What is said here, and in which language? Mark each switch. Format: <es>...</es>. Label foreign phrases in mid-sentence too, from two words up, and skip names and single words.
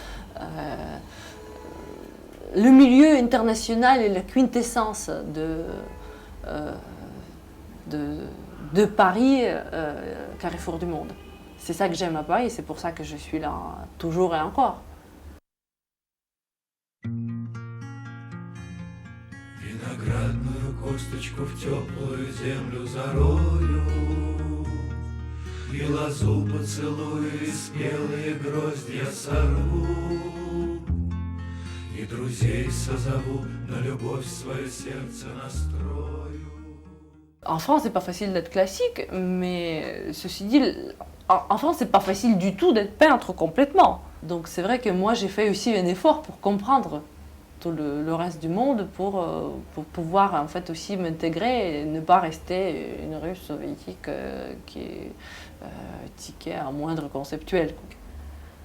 <fr>le milieu international est la quintessence de Paris, carrefour du monde. C'est ça que j'aime à Paris et c'est pour ça que je suis là toujours et encore.</fr> <ru>Виноградную косточку в теплую землю зарою, и лозу поцелую, и спелые гроздья сорву. И друзей созову, на любовь свое сердце настрою.</ru> <fr>En France, c'est pas facile d'être classique, mais ceci dit, en France, c'est pas facile du tout d'être peintre complètement. Donc c'est vrai que moi, j'ai fait aussi un effort pour comprendre tout le reste du monde, pour pouvoir en fait aussi m'intégrer et ne pas rester une Russe soviétique qui est tiquée à moindre conceptuel.</fr>